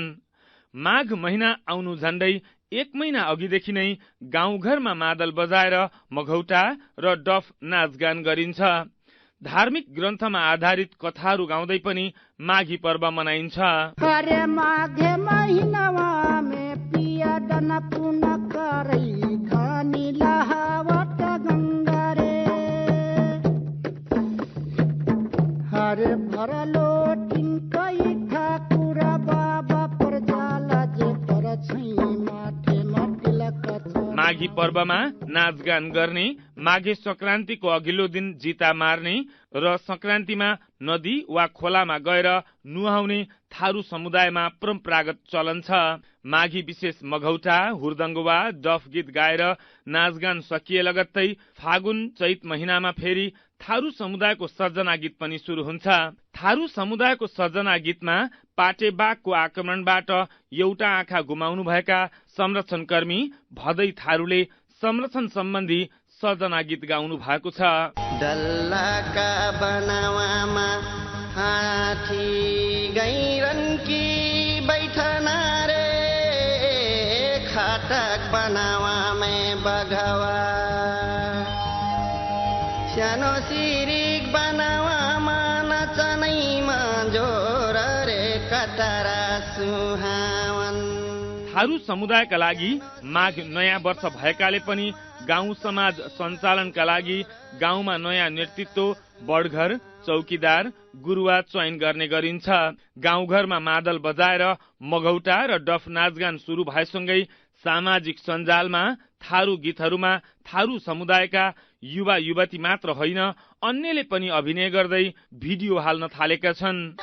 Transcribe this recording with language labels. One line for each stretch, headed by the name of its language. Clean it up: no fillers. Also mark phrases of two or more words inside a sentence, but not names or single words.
Nepali: माघ महिना आउनु झण्डै 1 महिना अघिदेखि नै गाउँघरमा मादल बजाएर मघौटा र डफ नाचगान गरिन्छ। धार्मिक ग्रन्थमा आधारित कथाहरू गाउँदै पनि माघी पर्व मनाइन्छ।
Dangaura Tharu: हरे माघे महिनामा मे पिया दन पुन करै धनी लहावट गंगा रे हरे भरलो टिंकै ठाकुर बाबा परजाला जे पर छै माथे मटिलक छ।
Nepali: माघी पर्वमा नाचगान गर्ने, माघे संक्रान्तिको अघिल्लो दिन जिता मार्ने र संक्रान्तिमा नदी वा खोलामा गएर नुहाउने थारू समुदायमा परम्परागत चलन छ। माघी विशेष मघौटा, हुर्दङ्गवा, डफ गीत गाएर नाचगान सकिए लगत्तै फागुन चैत महिनामा फेरि थारू समुदायको सर्जना गीत पनि सुरु हुन्छ। थारू समुदायको सर्जना गीतमा पाटे बाघको आक्रमणबाट एउटा आँखा गुमाउनु भएका संरक्षणकर्मी भदै थारूले संरक्षण सम्बन्धी सर्जना गीत गाउनु भएको छ।
Dangaura Tharu: डल्लाका बनावामा हाथी गैरनकी बैठना रे खाटक बनावामा बघवा सानो सिरिक बनावामा नचनैमा जोर रे कटरा सुहावन।
Nepali: थारू समुदायका लागि माघ नयाँ वर्ष भएकाले पनि गाउँ समाज सञ्चालनका लागि गाउँमा नयाँ नेतृत्व, बडघर, चौकीदार, गुरुवा चयन गर्ने गरिन्छ। गाउँघरमा मादल बजाएर मघौटा र डफ नाचगान सुरु भएसँगै सामाजिक सञ्जालमा थारू गीतहरूमा थारू समुदायका युवा युवती मात्र होइन अन्यले पनि अभिनय गर्दै भिडियो हाल्न थालेका छन्।